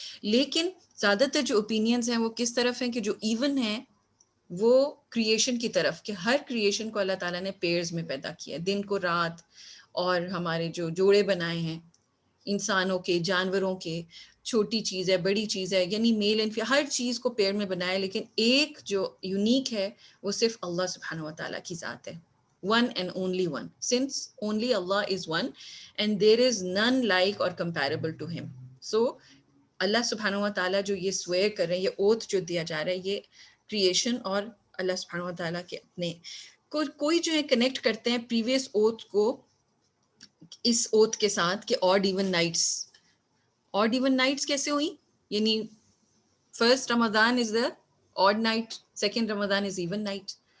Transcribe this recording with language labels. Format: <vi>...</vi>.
<ur>لیکن زیادہ تر جو اوپینینز ہیں وہ کس طرف ہیں کہ جو ایون ہیں وہ کریشن کی طرف, کہ ہر کریشن کو اللہ تعالیٰ نے پیئرز میں پیدا کیا, دن کو رات, اور ہمارے جو جوڑے بنائے ہیں انسانوں کے, جانوروں کے, چھوٹی چیز ہے بڑی چیز ہے, یعنی میل اینڈ فیمیل ہر چیز کو پیئر میں بنایا. لیکن ایک جو یونیک ہے وہ صرف اللہ سبحانہ و تعالیٰ کی ذات ہے,</ur> <en>one and only one, since only Allah is one and there is none like or comparable to him.</en> <ur>So اللہ سبحانہ و تعالیٰ جو یہ سویئر کر رہے ہیں, یہ اوتھ جو دیا جا رہا ہے, یہ کریشن اور اللہ سبحانہ و تعالیٰ کے اپنے کوئی جو ہے کنیکٹ کرتے ہیں پریویس اوتھ کو اس اوتھ کے ساتھ کہ</ur> <en>Odd even nights. Odd even nights</en> <ur>کیسے ہوئی, یعنی</ur> <en>First Ramzan is the odd night, second Ramzan is even night.</en>